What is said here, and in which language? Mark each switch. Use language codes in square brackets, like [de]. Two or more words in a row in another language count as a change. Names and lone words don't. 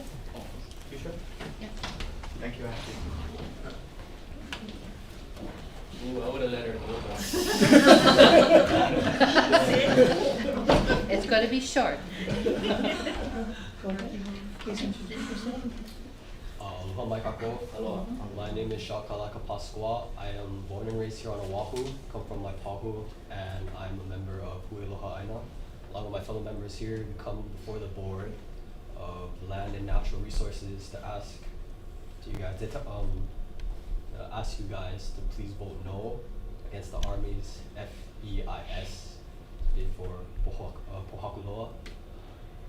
[en] You sure? Yeah. Thank you, Ashley. Ooh, I would have let her go. It's going to be short. Go ahead. Please introduce yourself. [haw] Aloha mai kako. Aloha. [en] My name is Shakalaka Pasqua. I am born and raised here on Oahu, come from Maipahu, and I'm a member of Aloha āINA. Along with my fellow members here, we come before the Board of Land and Natural Resources to ask you guys to please vote no against the Army's FEIS bid for PŌHAKULOA.